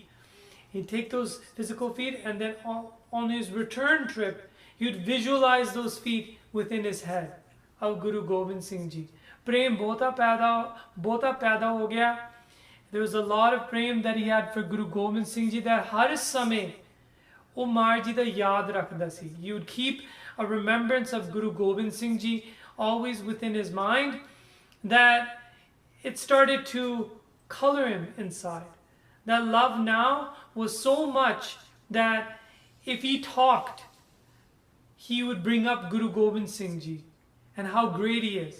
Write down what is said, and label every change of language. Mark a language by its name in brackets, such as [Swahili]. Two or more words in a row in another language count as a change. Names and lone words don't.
[English] He'd take those physical feet, and then on his return trip, he would visualize those feet within his head of Guru Gobind Singh Ji. [Punjabi] ਪ੍ਰੇਮ ਬਹੁਤ ਪੈਦਾ ਹੋ ਗਿਆ. [English] There was a lot of prem that he had for Guru Gobind Singh Ji, that [Punjabi] ਹਰ ਸਮੇਂ ਉਹ ਮਾਰ ਜੀ ਦਾ ਯਾਦ ਰੱਖਦਾ ਸੀ. [English] He would keep a remembrance of Guru Gobind Singh Ji always within his mind, that it started to color him inside. That love now was so much that if he talked, he would bring up Guru Gobind Singh Ji and how great he is.